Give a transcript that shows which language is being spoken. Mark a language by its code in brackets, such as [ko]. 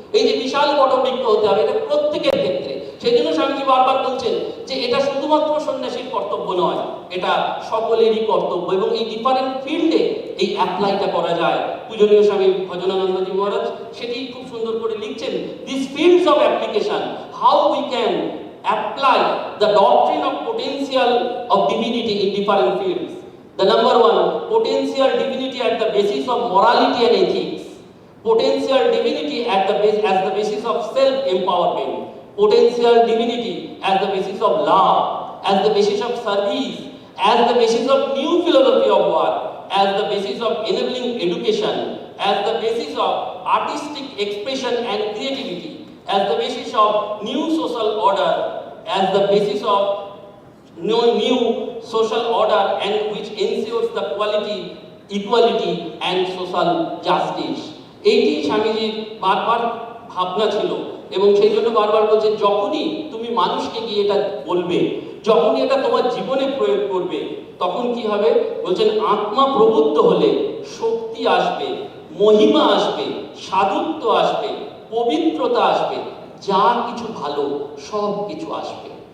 [bn] এই যে বিশাল বটবৃক্ষ হতে হবে, এটা প্রত্যেকের ক্ষেত্রে। সেই জন্য স্বামীজি বারবার বলছেন যে এটা শুধুমাত্র সন্ন্যাসীর কর্তব্য নয়, এটা সকলেরই কর্তব্য, এবং এই ডিফারেন্ট ফিল্ডে এই অ্যাপ্লাইটা করা যায়। পূজনীয় স্বামী ভজনানন্দজি মহারাজ সেটি খুব সুন্দর করে লিখছেন, [en] This fields of application, how we can apply the doctrine of potential of divinity in different fields. The number one, potential divinity at the basis of morality and ethics. Potential divinity at the base as the basis of self-empowerment. Potential divinity as the basis of love, as the basis of service, as the basis of new philosophy of work, as the basis of enabling education, as the basis of artistic expression and creativity, as the basis of new social order, as the basis of new social order and which ensures the quality, equality and social justice। [bn] এইটি স্বামীজির বারবার ভাবনা ছিল, এবং সেই জন্য বারবার বলছেন যখনই তুমি মানুষকে গিয়ে এটা বলবে, যখনই এটা তোমার জীবনে প্রয়োগ করবে, তখন কি হবে? বলছেন আত্মা প্রবুদ্ধ হলে শক্তি আসবে, মহিমা আসবে, সাধুত্ব আসবে, পবিত্রতা আসবে, যা কিছু ভালো সব কিছু আসবে।